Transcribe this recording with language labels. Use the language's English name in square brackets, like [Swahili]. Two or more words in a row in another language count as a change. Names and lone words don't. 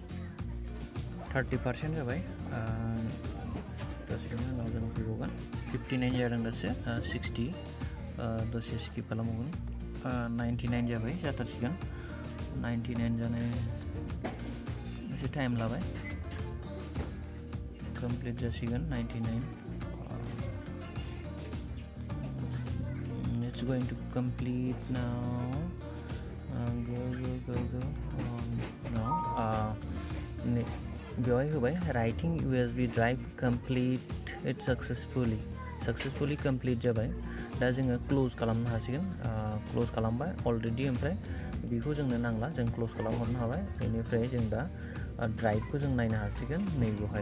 [Bodo] 30% जाबाय दसेनि उनाव जों फैबावगोन 59 जादों दासो 60 दसे स्किप खालामबावगोन 99 जाबाय जाथारसिगोन 99 जानाय एसे टाइम लाबाय कमप्लीट जासिगोन 99 [English] it's going to complete now go now [Bodo] बेवहाय होबाय [English] writing USB drive complete it successfully complete [Bodo] जाबाय दा जोङो क्लोज खालामनो हासिगोन क्लोज खालामबाय अलरेडि ओमफ्राय बेखौ जोंनो नांला जों क्लोज खालामहरनो हाबाय बेनिफ्राय जों दा ड्राइभखौ जों नायनो हासिगोन नैबेवहाय